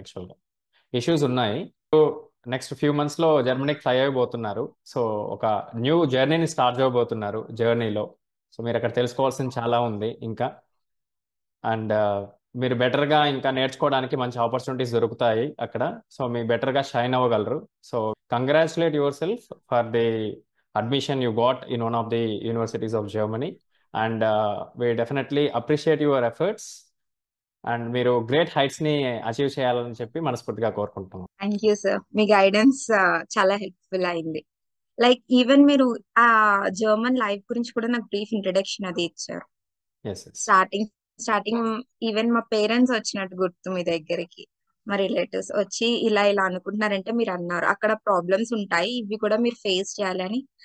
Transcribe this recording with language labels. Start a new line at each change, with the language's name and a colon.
Telugu: యాక్చువల్గా ఇష్యూస్ ఉన్నాయి. Next few మంత్స్లో జర్మనీకి ఫ్లై అయిపోతున్నారు. సో ఒక న్యూ జర్నీని స్టార్ట్ చేయబోతున్నారు. జర్నీలో సో మీరు అక్కడ తెలుసుకోవాల్సింది చాలా ఉంది ఇంకా. అండ్ మీరు బెటర్గా ఇంకా నేర్చుకోవడానికి మంచి ఆపర్చునిటీస్ దొరుకుతాయి అక్కడ. సో మీరు బెటర్గా shine అవ్వగలరు.
English: so congratulate yourself for the admission you got in one of the universities of Germany, and we definitely appreciate your efforts, and
Telugu: మీరు గ్రేట్ హైట్స్ ని అచీవ్ చేయాలని చెప్పి మనస్ఫూర్తిగా కోరుకుంటున్నాం. Thank you sir, మీ guidance చాలా helpful అయింది. Like even మీరు ఆ జర్మన్ లైఫ్ గురించి కూడా నాకు బ్రీఫ్ ఇంట్రడక్షన్ అది ఇచ్చారు.
English: Yes yes.
Telugu: Starting starting even మా పేరెంట్స్ వచ్చినట్టు గుర్తు మీ దగ్గరికి, మా రిలేటివ్స్ వచ్చి ఇలా ఇలా అనుకుంటున్నారంటే మీరు అన్నారు అక్కడ ప్రాబ్లమ్స్ ఉంటాయి, ఇవి కూడా మీరు ఫేస్ చేయాలని.